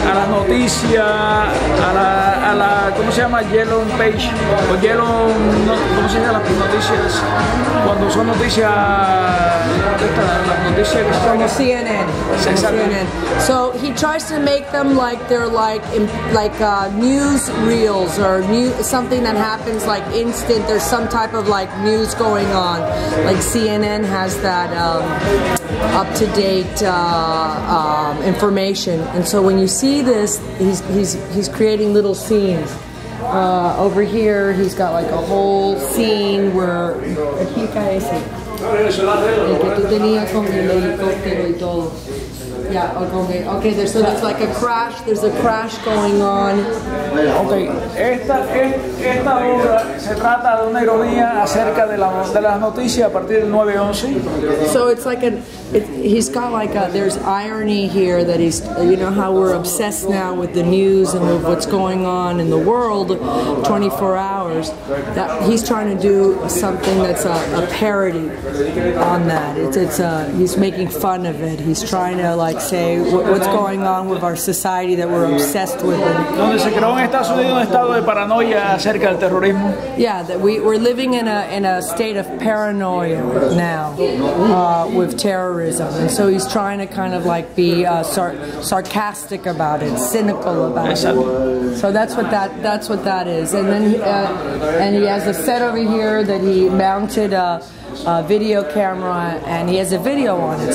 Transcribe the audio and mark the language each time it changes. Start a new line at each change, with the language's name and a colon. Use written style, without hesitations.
Spanish: noticia, a la ¿cómo se llama?
English: Yellow page,
Spanish: o yellow, ¿cómo se llama las noticias? Cuando son noticias, las noticias que son Como CNN. CNN.
English: So he tries to make them like they're like news reels or something that happens like instant. There's some type of like news going on. Like CNN has that up-to-date information, and so when you see this, he's creating little scenes. Over here, he's got like a whole scene where
Spanish: explica ese, el que tú tenías con el helicóptero y todo.
English: Yeah, okay, there's like a crash, there's a crash going on.
Spanish: Okay, esta obra se trata de una ironía acerca de las noticias a partir del 9/11.
English: So it's like he's got like there's irony here that he's, you know how we're obsessed now with the news and with what's going on in the world 24 hours, that he's trying to do something that's a parody on that. He's making fun of it. He's trying to like say what's going on with our society that we're obsessed with.
Spanish: Donde se creó en Estados Unidos un estado de paranoia acerca del terrorismo.
English: Yeah, that we're living in a state of paranoia now with terrorism, and so he's trying to kind of like be sarcastic about it, cynical about it. So that's what that is. And then and he has a set over here that he mounted a video camera, and he has a video on it.